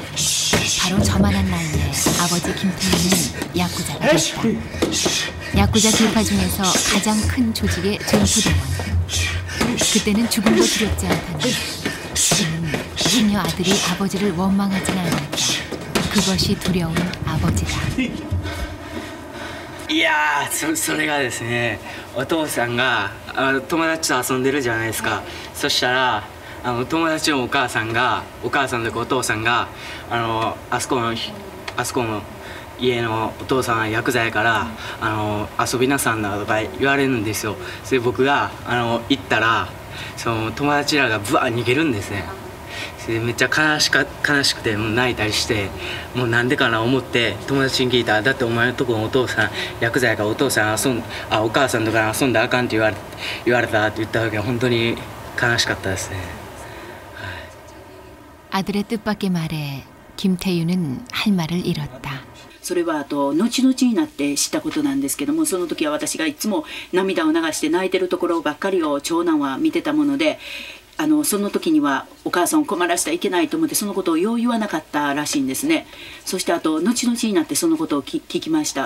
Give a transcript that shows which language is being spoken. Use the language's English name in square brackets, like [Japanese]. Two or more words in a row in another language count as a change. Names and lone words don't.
[Korean] 바로 저만한 나이에 아버지 김태유는 야쿠자가 됐다. 야쿠자 길파 중에서 가장 큰 조직의 전투대원. 그때는 죽음도 두렵지 않다니 그는 자녀 아들이 아버지를 원망하지는 않았다. 그것이 두려운 아버지다. [Japanese] いやー、それがですね、お父さんが友達と遊んでるじゃないですか。そしたら友達のお母さんとかお父さんがあそこの家のお父さんはヤクザやから遊びなさんなとか言われるんですよ。それで僕が行ったらその友達らがブワー逃げるんですね。それでめっちゃ悲しくてもう泣いたりしてもうなんでかな思って友達に聞いたらだってお前のとこのお父さんヤクザやからお母さんとか遊んだらあかんって言われたって言った時は本当に悲しかったですね。 [Korean] 아들의 뜻밖의 말에 김태유는 할 말을 잃었다. [Japanese] それは後々になって知ったことなんですけども、その時は私がいつも涙を流して泣いてるところばっかりを長男は見てたもので、その時にはお母さんを困らせてはいけないと思ってそのことをよう言わなかったらしいんですね。そして後々になってそのことを聞きました。